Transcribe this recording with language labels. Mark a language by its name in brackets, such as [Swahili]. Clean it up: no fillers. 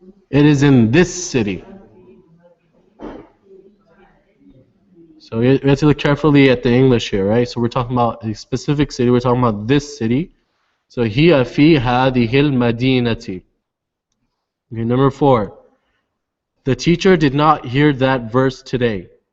[English] It is in this city. So we have to look carefully at the English here, right? So we're talking about a specific city. We're talking about this city. [Arabic] So هي في هذه المدينة. [English] Okay, number 4. The teacher did not hear that verse today.